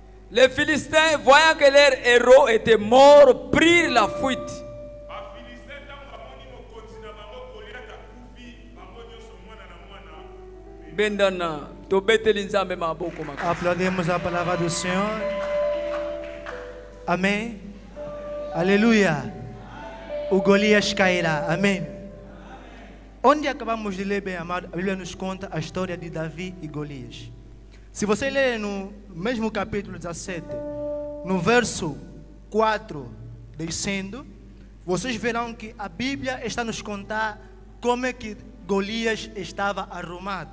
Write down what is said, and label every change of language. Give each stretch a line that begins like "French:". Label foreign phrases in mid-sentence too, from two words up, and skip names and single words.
French: Les Philistins, voyant que leur héros était mort, prirent la fuite.
Lingala: Bendana, tobeteli nzambe maboko makasi.
Portuguese: Aplaudimos a palavra do Senhor. Amém. Aleluia. O Golias cairá. Amém. Onde acabamos de ler, bem amado, a Bíblia nos conta a história de Davi e Golias. Se você ler no mesmo capítulo 17, no verso 4 descendo, vocês verão que a Bíblia está nos contar como é que Golias estava arrumado.